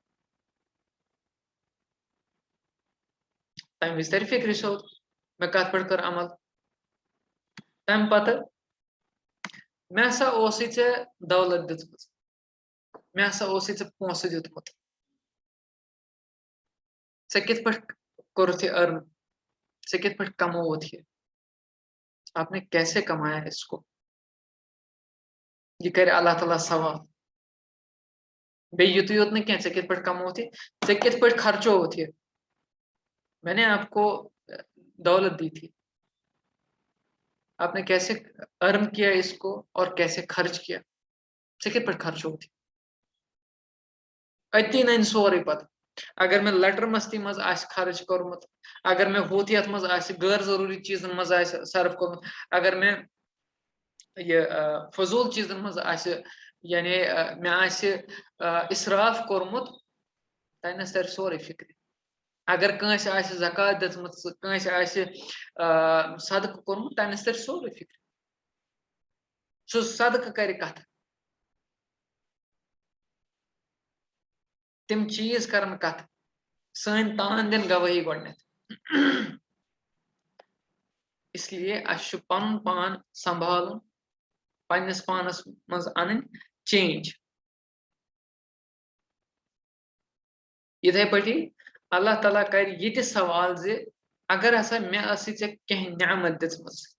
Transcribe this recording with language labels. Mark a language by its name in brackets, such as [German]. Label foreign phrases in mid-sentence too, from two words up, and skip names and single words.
[Kashmiri] تمہِ وِزِ ترِ فکرِ سیوٚد مےٚ کتھ پٮ۪ٹھ کٔر عمل تمہِ پتہٕ مےٚ ہسا اوسُے ژےٚ دولت دِژمٕژ مےٚ ہسا اوسُے ژےٚ پونٛسہٕ دیُتمُت ژےٚ کِتھ پٲٹھۍ کوٚرُتھ یہِ ارن ژےٚ کِتھ پٲٹھۍ کمووُتھ یہِ [Urdu] آپ نے کیسے کمایا اس کو [Kashmiri] یہ کرِ اللہ تعالیٰ سوال بیٚیہِ یُتُے یوت نہٕ کینٛہہ ژےٚ کِتھ پٲٹھۍ کمووُتھ یہِ ژےٚ کِتھ پٲٹھۍ خرچووُتھ یہِ [Urdu] میں نے آپ کو دولت دی تھی آپ نے کیسے ارن کیا اس کو اور کیسے خرچ کیا [Kashmiri] ژےٚ کِتھ پٲٹھۍ خرچووُتھ أتی ننہِ سورُے پتہٕ اگر مےٚ لٹر مستی منٛز آسہِ خرچ کوٚرمُت اگر مےٚ ہُتھ یتھ منٛز آسہِ غٲر ضروٗری چیٖزن منٛز آسہِ صرف کوٚرمُت اگر مےٚ یہِ فضوٗل چیٖزن منٛز آسہِ یعنی مےٚ آسہِ اِسراف کوٚرمُت تَتنس ترِ سورُے فکرِ اگر کٲنٛسہِ آسہِ زکات دِژمٕژ کٲنٛسہِ آسہِ صدقہٕ کوٚرمُت تَتنس ترِ سورُے فکرِ سُہ صدقہٕ کرِ کتھٕ تِم چیٖز کرن کتھٕ سٲنۍ تان دِن گوٲہی گۄڈنٮ۪تھ [Urdu] اس لیے [Kashmiri] اسہِ چھُ پنُن پان سنبھالُن پننِس پانس منٛز انٕنۍ چینج یِتھے پٲٹھی اللہ تعالیٰ کرِ یہِ تہِ سوال زِ اگر ہسا مےٚ ٲسٕے ژےٚ کینٛہہ نعمت دِژمٕژ